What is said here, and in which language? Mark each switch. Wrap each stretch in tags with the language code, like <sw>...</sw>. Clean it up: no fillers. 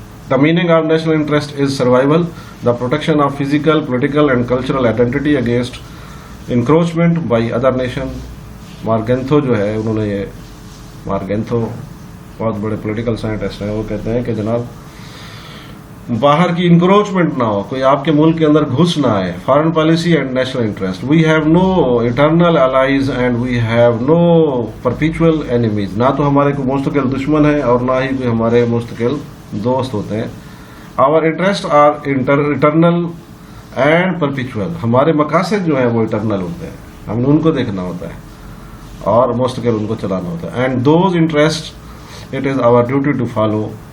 <en>The meaning of national interest is survival, the protection of physical, political and cultural identity against encroachment by other nation.</en> <ur>مارگینتھو جو ہے, انہوں نے یہ, مارگینتھو بہت بڑے پولیٹیکل سائنٹسٹ ہیں, وہ کہتے ہیں کہ جناب باہر کی انکروچمنٹ نہ ہو, کوئی آپ کے ملک کے اندر گھس نہ آئے.</ur> <en>Foreign policy and national interest. We have no eternal allies and we have no perpetual enemies.</en> <ur>نہ تو ہمارے کوئی مستقل دشمن ہے اور نہ ہی کوئی ہمارے مستقل دوست ہوتے ہیں.</ur> <en>Our interest are eternal and perpetual.</en> <ur>ہمارے مقاصد جو ہیں وہ اٹرنل ہوتے ہیں, ہم نے ان کو دیکھنا ہوتا ہے اور مستقل ان کو چلانا ہوتا ہے.</ur> <en>And those interest it is our duty to follow.</en>